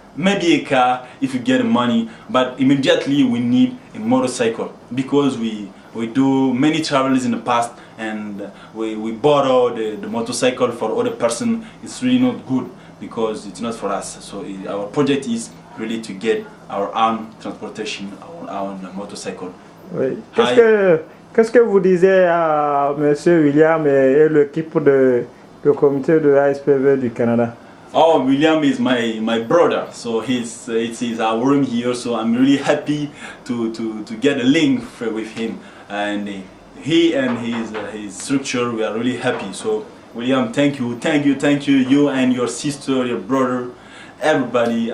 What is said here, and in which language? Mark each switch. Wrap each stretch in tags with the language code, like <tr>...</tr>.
<en>Maybe a car if you get money, but immediately we need a motorcycle because we we do many travels in the past, and we borrow the motorcycle for other person. It's really not good because it's not for us. So our project is really to get our own transportation, our own motorcycle.</en> <fr>Oui. Qu'est-ce que vous disiez à Monsieur William et l'équipe de comité de ASPV du Canada?</fr> <en>Oh, William is my brother, so it's our room here. So I'm really happy to get a link with him, and he and his structure, we are really happy. So William, thank you, you and your sister, your brother, everybody.</en>